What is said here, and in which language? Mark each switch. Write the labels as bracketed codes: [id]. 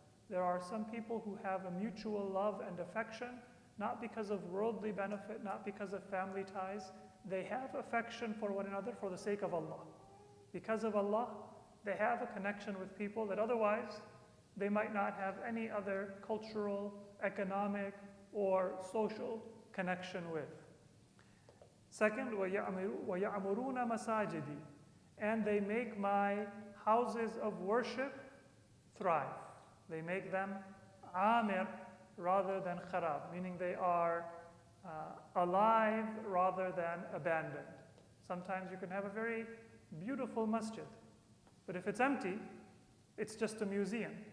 [en] There are some people who have a mutual love and affection, not because of worldly benefit, not because of family ties. They have affection for one another for the sake of Allah. Because of Allah, they have a connection with people that otherwise they might not have any other cultural, economic, or social connection with. Second, [ar] وَيَعْمُرُونَ مَسَاجِدِي. [en] And they make my houses of worship thrive. They make them amir rather than kharab, meaning they are alive rather than abandoned. Sometimes you can have a very beautiful masjid, but if it's empty, it's just a museum.